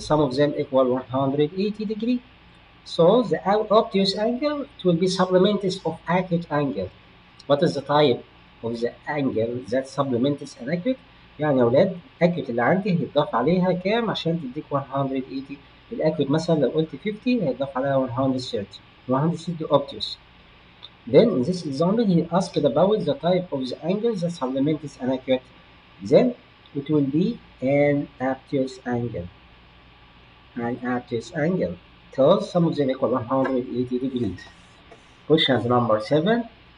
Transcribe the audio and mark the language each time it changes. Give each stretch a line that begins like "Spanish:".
English: Some of them equal 180 degree. So the obtuse angle, it will be supplements of acute angle. What is the type of the angle that supplements an acute؟
Arabic: يعني يا ولاد acute اللي عندي هيتضاف عليها كام عشان تديك 180. الاكيوت مثلا لو قلت 50 هيتضاف عليها 130.
English: 130 obtuse. Then in this example he asked about the type of the angle that supplements an acute. Then it will be an obtuse angle. An obtuse angle. because some of them equal 180 degrees. Question number 7.